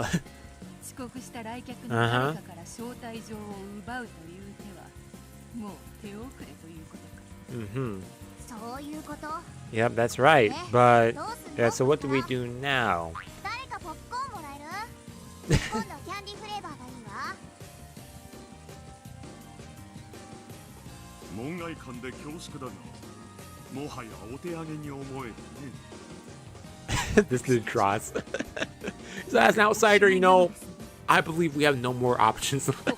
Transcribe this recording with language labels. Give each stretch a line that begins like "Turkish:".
Japanese: 遅刻した来客の誰かから招待状を奪うという手はもう手遅れということか。そういうこと。
English: Yep, that's right. But yeah, so what do we do now?
Japanese: 誰かポップコーンもらえる？今度はキャンディーフレーバーがいいわ。門外漢で恐縮だが、もはやお手上げに思えるね。
English: This dude draws. So as an outsider, you know, I believe we have no more options.